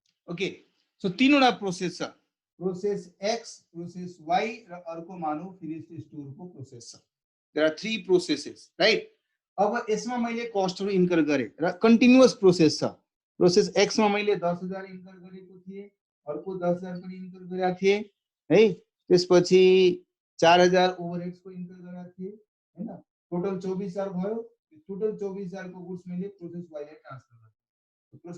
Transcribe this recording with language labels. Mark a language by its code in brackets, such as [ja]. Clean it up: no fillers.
[ne] Okay so तीनवटा process छ. Process x, process why र अर्को मानौ फिनिश स्टोरको प्रोसेस छ. [en] There are three processes right. [ne] अब यसमा मैले कस्टहरु इन्कर गरे र कन्टिन्युअस प्रोसेस छ. प्रोसेस एक्स मा मैले 10,000 इन्कर गरेको थिए, अर्को 10,000 पनि इन्कर गरेका थिए है. त्यसपछि 4,000 ओभरहेड्स को इन्कर गरेका थिए हैन. टोटल 24,000 भयो. टोटल 24,000 को गुड्स मैले प्रोसेस वाई ले ट्रान्सफर गरे.